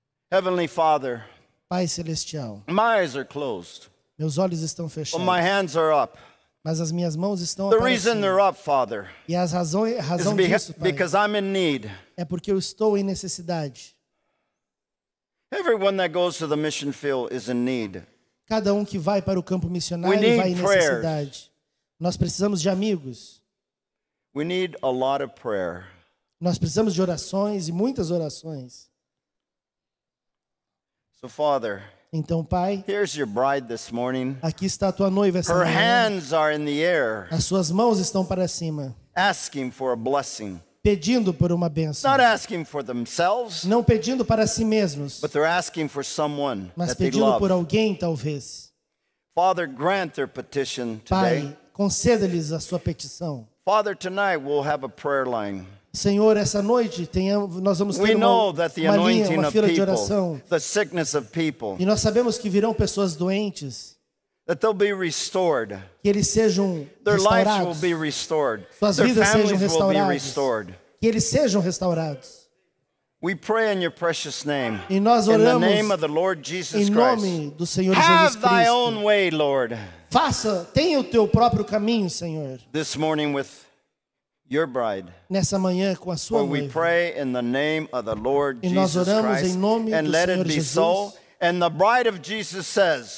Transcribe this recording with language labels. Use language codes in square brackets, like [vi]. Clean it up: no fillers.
[en] Heavenly Father, [pt] Pai Celestial, [en] my eyes are closed, [pt] meus olhos estão [en] but [pt] fechados, [en] my hands are up. [pt] mas as minhas mãos estão [en] The [pt] para [en] reason [pt] cima. [en] they're up, Father, [pt] E a [en] is [pt] razão disso, Pai, [en] because I'm in need. [pt] é porque eu estou em necessidade. [en] Everyone that goes to the mission field is in need. [pt] Cada que vai para o campo missionário [en] We need [pt] vai em [en] prayers. [pt] necessidade. Nós precisamos de amigos. [en] We need a lot of prayer. [pt] Nós precisamos de orações e muitas orações. [en] So, Father, [pt] Então, Pai, [en] here's your bride this morning. [pt] aqui está a tua noiva essa [en] Her [pt] manhã. [en] hands are in the air, [pt] As suas mãos estão para cima, [en] asking for a blessing. [pt] pedindo por uma bênção. [en] Not asking for themselves, [pt] Não pedindo para si mesmos, [en] but they're asking for someone [pt] mas [en] that they [pt] pedindo por [en] love. [pt] alguém, talvez. [en] Father, grant their petition today. [pt] Pai, conceda-lhes a sua petição. [en] Father, tonight we'll have a prayer line. [pt] Senhor, essa noite nós vamos [en] We [pt] ter [en] know that the [pt] uma linha, [en] anointing [pt] uma [en] of [pt] fila de [en] people, [pt] oração. [en] the sickness of people, [pt] E nós sabemos que virão pessoas doentes, [en] that they'll be restored. [pt] que eles sejam [en] Their lives will [pt] restaurados, [en] be restored. [pt] Suas [en] Their [pt] vidas sejam [en] families will be [pt] restauradas. [en] restored. [pt] que eles sejam restaurados. [en] We pray in your precious name. [pt] E nós [en] In the [pt] oramos [en] name of the Lord Jesus [pt] em [en] Christ. [pt] nome do Senhor Jesus [en] Have thy own [pt] Cristo. [en] way, Lord, [pt] Tenha o teu próprio caminho, Senhor, [en] this morning with your bride. [pt] nessa manhã com a sua [en] For we [pt] noiva. [en] pray in the name of the Lord [pt] E nós [en] Jesus [pt] oramos [en] Christ. [pt] em nome [en] And [pt] do [en] let it [pt] Senhor [en] be [pt] Jesus. [en] so. And the bride of Jesus says,